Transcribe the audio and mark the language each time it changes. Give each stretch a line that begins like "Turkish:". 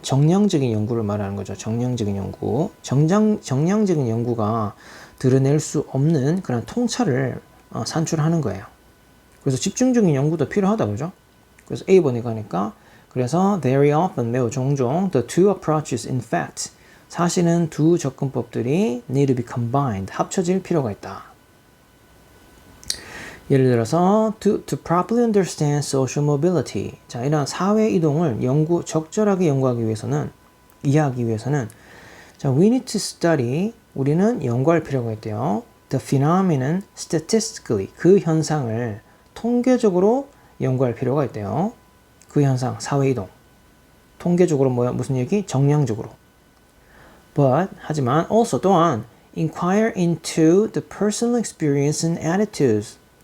Korean: 정량적인 연구를 말하는 거죠. 정량적인 연구. 정량적인 연구가 드러낼 수 없는 그런 통찰을 산출하는 거예요. 그래서 집중적인 연구도 필요하다, 그죠? 그래서 A번에 가니까 그래서
English: very often,
Korean: 매우 종종
English: the two approaches in fact,
Korean: 사실은 두 접근법들이
English: need to be combined,
Korean: 합쳐질 필요가 있다.
English: 예를 들어서 to properly understand social mobility.
Korean: 자, 이런 사회 이동을 적절하게 이해하기 위해서는 자,
English: we need to study,
Korean: 우리는 연구할 필요가 있대요.
English: The phenomenon statistically,
Korean: 그 현상을 통계적으로 연구할 필요가 있대요. 그 현상, 사회 이동. 통계적으로 무슨 얘기? 정량적으로.
English: But,
Korean: 하지만
English: also
Korean: 또한
English: inquire into the personal experience and attitudes.